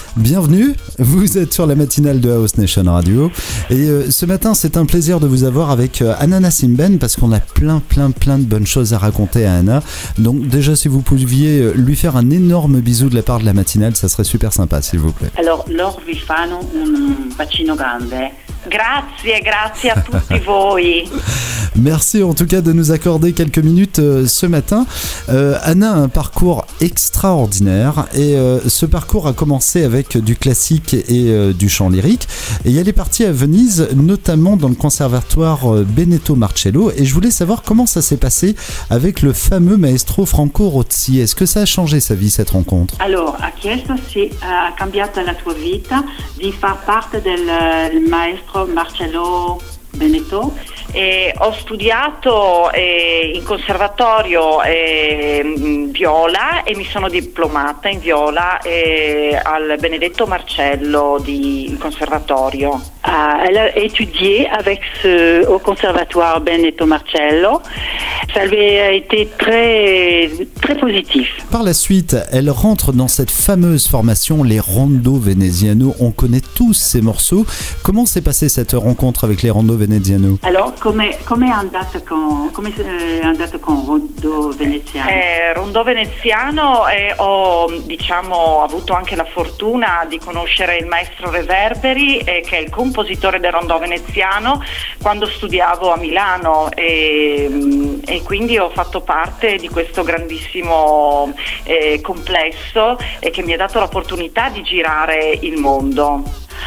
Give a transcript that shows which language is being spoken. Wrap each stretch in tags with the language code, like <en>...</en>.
<fr>Bienvenue, vous êtes sur la matinale de House Nation Radio. Et ce matin, c'est un plaisir de vous avoir avec Anna Simbel parce qu'on a plein de bonnes choses à raconter à Anna. Donc déjà, si vous pouviez lui faire un énorme bisou de la part de la matinale, ça serait super sympa, s'il vous plaît.</fr> <it>Alors, loro vi fanno un bacino grande. Grazie a tutti voi.</it> <fr>Merci en tout cas de nous accorder quelques minutes ce matin. Anna a un parcours extraordinaire et ce parcours a commencé avec du classique et du chant lyrique. Et elle est partie à Venise, notamment dans le conservatoire Benedetto Marcello. Et je voulais savoir comment ça s'est passé avec le fameux maestro Franco Rozzi. Est-ce que ça a changé sa vie, cette rencontre?</fr> <it>Alors, ha chiesto se ha cambiato la tua vita di far parte del maestro Marcello Benedetto. Ho studiato in conservatorio viola et mi sono diplomata in viola al Benedetto Marcello du conservatorio.</it> <fr>Elle a étudié au conservatoire Benedetto Marcello. Ça lui a été très positif. Par la suite, elle rentre dans cette fameuse formation, les Rondo Veneziano. On connaît tous ces morceaux. Comment s'est passée cette rencontre avec les Rondo Veneziano?</fr> <it>Alors, come è andato con Rondo Veneziano? Rondo Veneziano ho avuto anche la fortuna di conoscere il maestro Reverberi, che è il compositore del Rondo Veneziano, quando studiavo a Milano e quindi ho fatto parte di questo grandissimo complesso che mi ha dato l'opportunità di girare il mondo.</it>